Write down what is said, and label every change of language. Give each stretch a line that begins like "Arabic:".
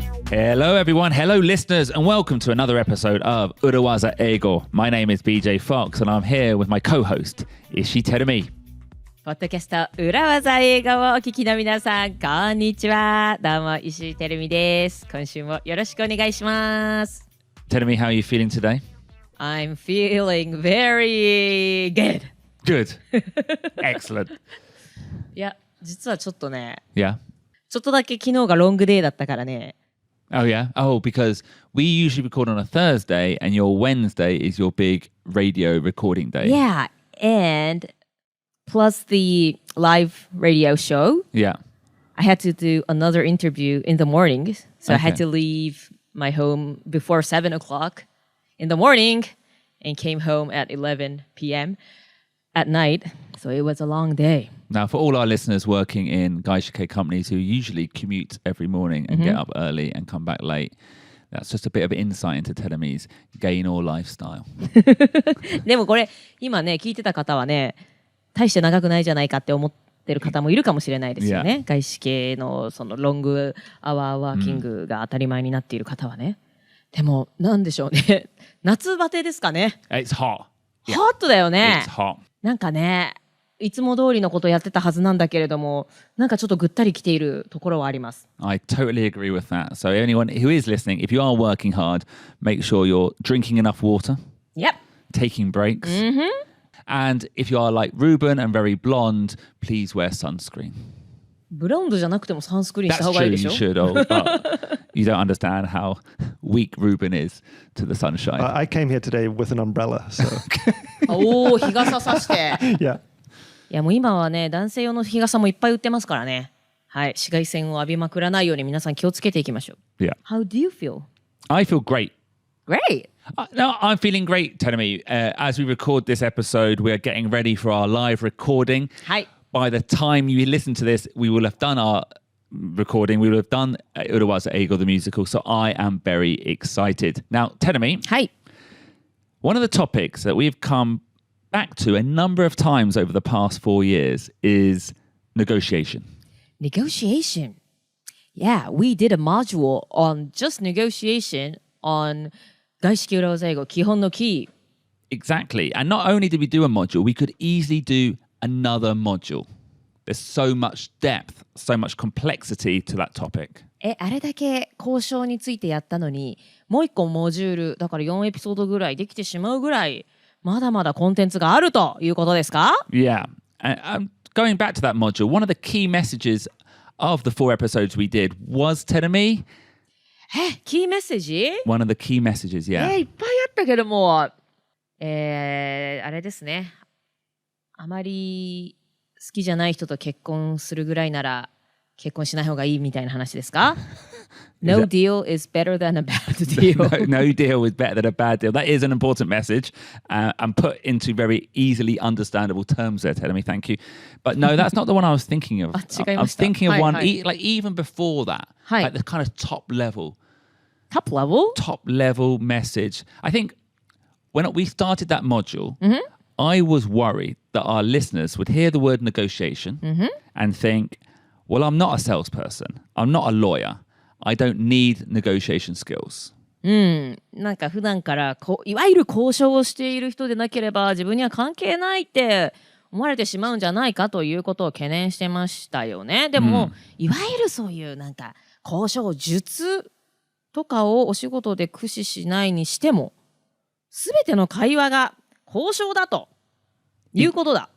English: Hello everyone, hello listeners, and welcome to another episode of 裏技英語. My name is BJ Fox and I'm here with my co-host, 石井てるみ.
Japanese: ポッドキャスト裏技英語をお聞きの皆さん、こんにちは。どうも石井てるみです。今週もよろしくお願いします。
English: Tell me, how are you feeling today? I'm feeling very good. Good. Excellent.
Japanese: いや、実はちょっとね、
English: Yeah?
Japanese: ちょっとだけ昨日がロングデーだったからね。
English: Oh yeah? Oh, because we usually record on a Thursday and your Wednesday is your big radio recording day. Yeah, and plus the live radio show. Yeah. I had to do another interview in the morning. So I had Okay. to leave my home before 7 o'clock in the morning and came home at 11 p.m. at night. So it was a long day. Now, for all our listeners working in 外資系 companies who usually commute every morning and get up early and come back late, that's just a bit of insight into Telemi's gain or lifestyle.
Japanese: でもこれ今ね聞いてた方はね大して長くないじゃないかって思ってる方もいるかもしれないですよね。外資系のそのロングアワーワーキングが当たり前になっている方はね。でもなんでしょうね。夏バテですかね。
English: It's hot.
Japanese: ホットだよね。
English: It's hot.
Japanese: なんかね、いつも通りのことやってたはずなんだけれども、なんかちょっとぐったりきているところはあります。
English: I totally agree with that. So anyone who is listening, if you are working hard, make sure you're drinking enough water, Yep. taking breaks. And if you are like Ruben and very blonde, please wear sunscreen.
Japanese: ブロンドじゃなくてもサンスクリーンした
English: That's
Japanese: 方がいいで
English: you
Japanese: しょ。
English: should. But you don't understand how weak Ruben is to the sunshine. I came here today with an umbrella, so
Japanese: おお、日傘さして。
English: yeah.
Japanese: いやもう今はね、男性用の日傘もいっぱい売ってますからね。はい、紫外線を浴びまくらないように皆さん気をつけていきましょう。
English: Yeah. How do you feel? I feel great. Great! No, I'm feeling great, Telemi. As we record this episode, we're getting ready for our live recording.
Japanese: はい。
English: By the time you listen to this, we will have done our recording. We will have done Urawaza Eigo, the musical. So I am very excited. Now, Telemi,
Japanese: はい。
English: one of the topics that we've come back to a number of times over the past 4 years is negotiation. Negotiation. Yeah, we did a module on just negotiation on 外資系裏技英語基本のキー。 Exactly. And not only did we do a module, we could easily do another module. There's so much depth, so much complexity to that topic.
Japanese: あれだけ交渉についてやったのに、もう一個モジュール、だから4エピソードぐらいできてしまうぐらい、まだまだコンテンツがあるということですか？
English: Yeah. And going back to that module, one of the key messages of the 4 episodes we did was, Telemi,
Japanese: キーメッセージ？
English: one of the key messages, yeah.
Japanese: いっぱいあったけども、あれですね。あまり好きじゃない人と結婚するぐらいなら結婚しない方がいいみたいな話ですか？
English: No deal is better than a bad deal. No deal is better than a bad deal. That is an important message and put into very easily understandable terms there, Telemi. Thank you. But no, that's not the one I was thinking of.
Japanese: 違い
English: I
Japanese: ま
English: was
Japanese: した。
English: thinking of one,
Japanese: はい。
English: like even before that,
Japanese: はい。
English: like the kind of top level Top level? message. I think when we started that module, I was worried that our listeners would hear the word negotiation and think, well, I'm not a salesperson. I'm not a lawyer. I don't need negotiation skills.
Japanese: なんか普段からいわゆる交渉をしている人でなければ自分には関係ないって思われてしまうんじゃないかということを懸念してましたよね。でも、いわゆるそういうなんか交渉術とかをお仕事で駆使しないにしてもすべての会話が交渉だということだ。